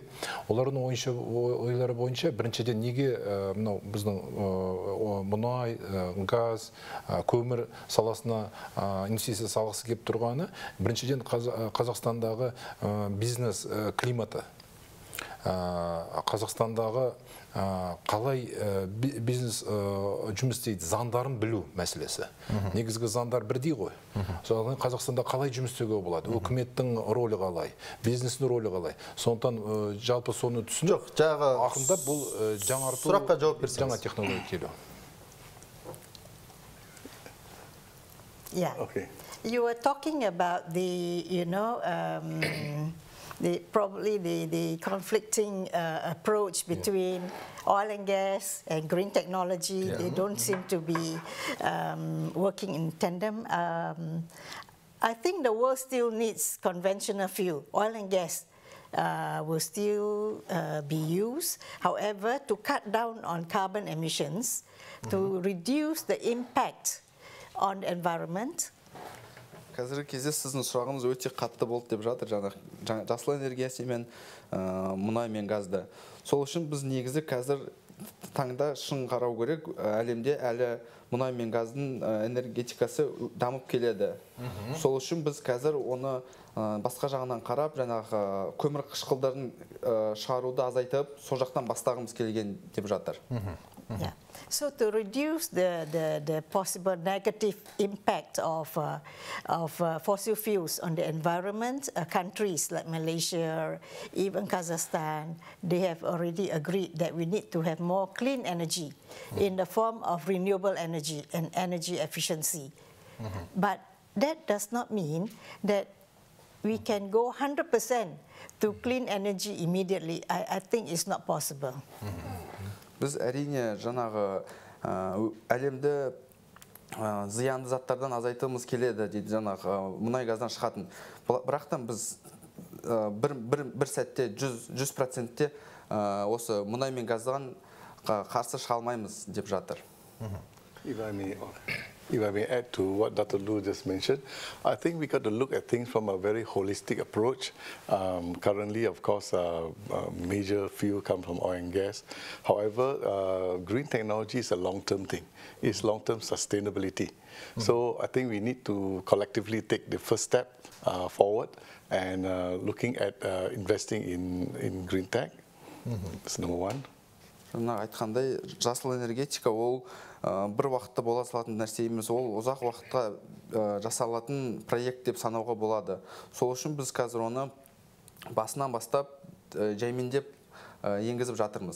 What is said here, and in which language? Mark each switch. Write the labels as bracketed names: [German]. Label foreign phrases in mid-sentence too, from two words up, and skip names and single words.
[Kazakh] Олардың ойлары бойынша біріншіден неге біздің мұнай, газ, көмір саласына инвестиция салғысы келіп тұрғаны, біріншіден Қазақстандағы бизнес климаты, Қазақстандағы қалай бизнес жұмыс істейді, заңдарын білу мәселесі. Негізгі заңдар бірдей ғой. Соған Қазақстанда қалай жұмыс істеуге болады? Үкіметтің рөлі қалай? Бизнестің рөлі қалай? Сондықтан жалпы соны түсініп, ақырындап бұл жаңарту, сұраққа жауап берсеңіз. Жаңа технология келу. [English] Yeah. Okay. You were talking about the, probably the conflicting approach between oil and gas and green technology. Yeah. They don't seem to be working in tandem. I think the world still needs conventional fuel. Oil and gas will still be used. However, to cut down on carbon emissions, to reduce the impact on the environment. [Kazakh] Қазіргі кезде сіздің сұрағыңыз өте қатты болды деп жатыр, жасыл энергиясы мен мұнай мен газды. Сол үшін біз негізі қазір таңда шын қарау керек, әлемде әлі мұнай мен газдың энергетикасы дамып келеді. Сол үшін біз қазір оны басқа жағынан қарап, көмір қышқылдарын шығаруды азайтып, сол жақтан бастағымыз келген деп жатыр. [English] Yeah. So to reduce the possible negative impact of fossil fuels on the environment, countries like Malaysia, even Kazakhstan, they have already agreed that we need to have more clean energy in the form of renewable energy and energy efficiency. But that does not mean that we can go 100% to clean energy immediately. I think it's not possible. [Kazakh] Біз әрине әлемді зиянды заттардан азайтымыз келеді дейді, мұнай газдан шығатын. Бірақтан біз бір сәтте 100%-те осы мұнай мен газдан қарсы шыға алмаймыз деп жатыр. [English] if I may add to what Dr. Lu just mentioned, I think we got to look at things from a very holistic approach. Currently, of course, major field come from oil and gas. However, green technology is a long-term thing. It's long-term sustainability. So I think we need to collectively take the first step forward and looking at investing in green tech. That's number one. [Kazakh] Жаңа айтқандай, жасыл энергетика ол бір уақытта бола салатын нәрсе емес, ол ұзақ уақытқа жасалатын проект деп санауға болады. Сол үшін біз қазір оны басынан бастап жаймендеп енгізіп жатырмыз.